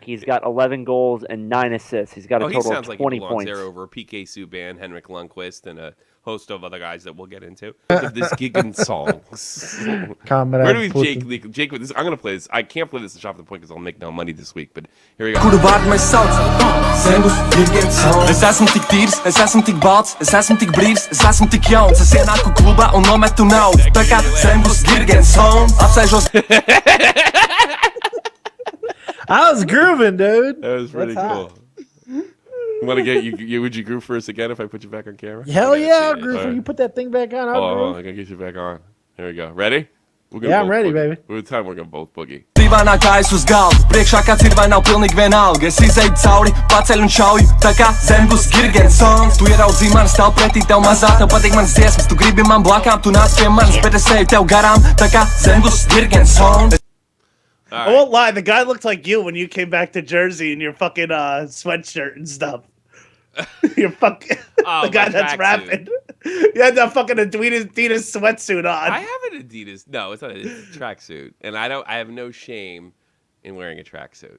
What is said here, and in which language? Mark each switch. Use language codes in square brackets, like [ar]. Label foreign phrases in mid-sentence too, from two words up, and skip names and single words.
[en] He's got 11 goals and 9 assists. He's got a total of 20 like points. There over PK Subban, Henrik Lundqvist, and a host of other guys that we'll get into. Of this Giggins songs. Where do we Jake with this? I'm gonna play this. I can't play this in Shop at the Point because I'll make no money this week. But here we go. [lv] Es esmu tik tīrs, es esmu tik balts, es esmu tik brīvs, es esmu tik jauns. Es ienāku klubā un nometu naudu. Tā kā Samus Giggins, apsēžos. [en] I was grooving, dude. That was pretty cool. Want to get you? Would you groove for us again if I put you back on camera? Hell yeah, I'll groove for you. Put that thing back on. Oh, I gotta get you back on. Here we go. Ready? Yeah, I'm ready, baby. With time, we're gonna both boogie. [lv] Divānā kājas uz galda, priekšā kāds ir vai nav pilnīgi vienalga. Es izēju cauri, paceļu un šauju, tā kā Samus Giggins. Tu ieraudzīji mani, stāv pretī tev mazā, tev patīk manas dziesmas, tu gribi man blakām, tu nāc pie manis, bet es eju tev garām, tā kā Samus Giggins. [en] I won't lie, the guy looked like you when you came back to Jersey in your fucking sweatshirt and stuff. You're fucking Oh, the guy my that's tracksuit. rapping. You had that fucking Adidas sweatsuit on. I have an Adidas. No, it's not. It's a tracksuit, and I have no shame in wearing a tracksuit.